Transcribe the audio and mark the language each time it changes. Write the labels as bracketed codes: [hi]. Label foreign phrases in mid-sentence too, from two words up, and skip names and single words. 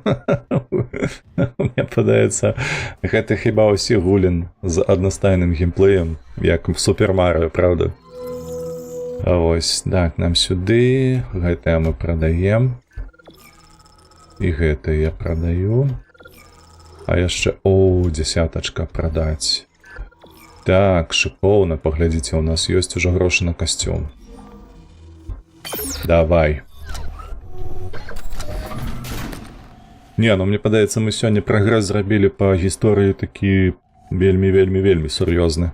[uk] Мені подається, це хіба усі гулін з одностайним геймплеєм, як в Супер Маріо, правда? А ось, так, нам сюди, ГТ ми продаємо. І ГТ я продаю. [be] А яшчэ, о, дзясятачка прадаць. Так, шыкоўна, паглядзіце, у нас ёсць ужо грошы на касцюм. Давай. Не, ну мне падаецца, мы сёння прагрэс зрабілі па гісторыі такі вельмі сур'ёзны.